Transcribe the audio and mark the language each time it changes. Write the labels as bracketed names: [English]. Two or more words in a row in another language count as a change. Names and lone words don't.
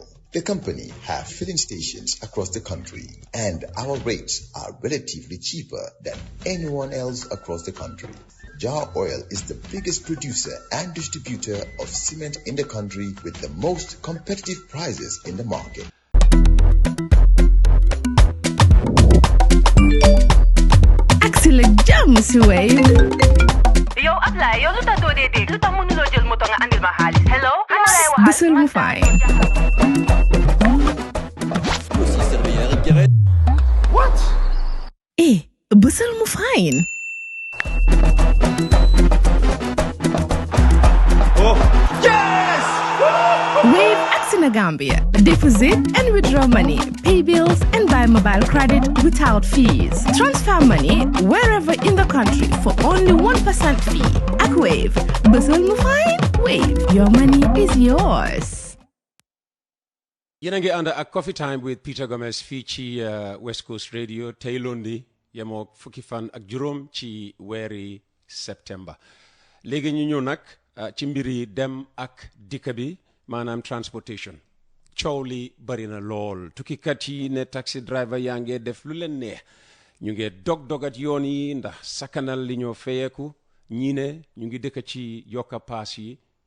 [English] The company have filling stations across the country, and our rates are relatively cheaper than anyone else across the country. Jar Oil is the biggest producer and distributor of cement in the country with the most competitive prices in the market. [Wolof] Axel jam si wave. Yo Ablaye, yo lu tax doo dee dégg lu tax mënuloo jël moto nga andil ma xaalis. Hello? Xanaa lay waxaat. Bësal mu fine. [English] What? [Wolof] Bësal mu fine. [English] Oh, yes! [Wolof] Wave Axina Gambia. [English] Deposit and withdraw money, pay bills and buy mobile credit without fees. Transfer money wherever in the country for only 1% fee. [Wolof] Ak Wave. Bësal mu fine. [English] Wave. Your money is yours. [Wolof] yéen a ngi ànd ak Coffee Time with Peter Gomez fii ci West Coast Radio tey lundi yemoo fukki fan ak juróom ci weeri septembre léegi ñu ñëw nag ci mbiri dem ak dikka bi maanaam transportation coow li bari na lool tukkikat yi ne [English] taxi driver [Wolof] yaa ngi def lu leen neex ñu ngi dog-dogat yoon yi ndax sakkanal li ñoo feyeeku ñii ne ñu ngi dëkk ci yokka paas yi